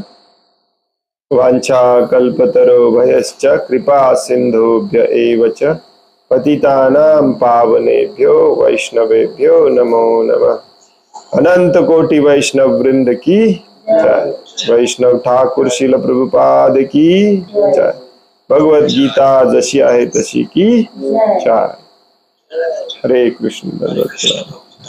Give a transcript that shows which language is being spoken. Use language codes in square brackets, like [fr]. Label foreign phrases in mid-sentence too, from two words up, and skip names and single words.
[sa] वांछा कल्पतरो भयश्च कृपा सिंधुभ्य एव च पतितानां पावनेभ्यो वैष्णवेभ्यो नमो नमः. [hi] अनंत कोटि वैष्णव वृंद की जय. वैष्णव ठाकुर श्रील प्रभुपाद की जय. भगवत गीता जशी आहे तशी की जय. हरे कृष्ण.